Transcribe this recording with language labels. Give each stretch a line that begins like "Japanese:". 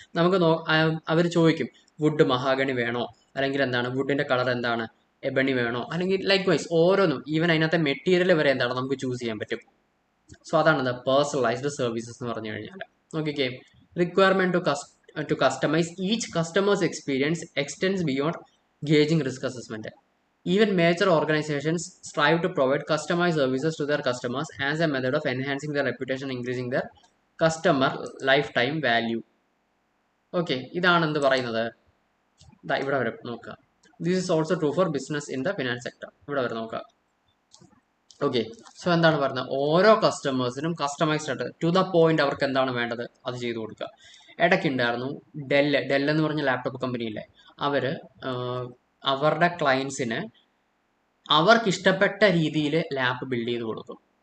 Malayalam: നമുക്ക് അവർ ചോദിക്കും, would mahogany വേണോ, അല്ലെങ്കിൽ എന്താണ് വുഡിന്റെ കളർ എന്താണ്, എബണി വേണോ, അല്ലെങ്കിൽ ലൈക്ക് വൈസ് ഓരോന്നും, ഈവൻ അതിനകത്തെ മെറ്റീരിയൽ വരെ എന്താണ് നമുക്ക് ചൂസ് ചെയ്യാൻ പറ്റും. സോ അതാണ് പേഴ്സണലൈസ്ഡ് സർവീസസ് എന്ന് പറഞ്ഞു കഴിഞ്ഞാൽ. നോക്കിക്കേ,
English: Requirement to customize each customers experience extends beyond gauging risk assessment. Even major organizations strive to provide customized services to their customers as a method of enhancing their reputation, increasing their customer lifetime value.
Malayalam: Okay, ഇതാണ് എന്ത് പറയുന്നത്, ഇവിടെ വരെ നോക്കുക.
English: This is also true for business in the finance sector.
Malayalam: ഇവിടെ വരെ നോക്കുക. Okay, so എന്താണ് പറയുന്നത്, ഓരോ കസ്റ്റമേഴ്സിനും കസ്റ്റമൈസ്ഡ് ആയിട്ട് ടു ദ പോയിന്റ് അവർക്ക് എന്താണ് വേണ്ടത് അത് ചെയ്തു കൊടുക്കുക. ഇടയ്ക്കുണ്ടായിരുന്നു ഡെൽ എന്ന് പറഞ്ഞ ലാപ്ടോപ്പ് കമ്പനിയിലെ, അവര് അവരുടെ ക്ലയൻസിന് അവർക്ക് ഇഷ്ടപ്പെട്ട രീതിയിൽ ലാപ്പ് ബിൽഡ് ചെയ്ത് കൊടുക്കും.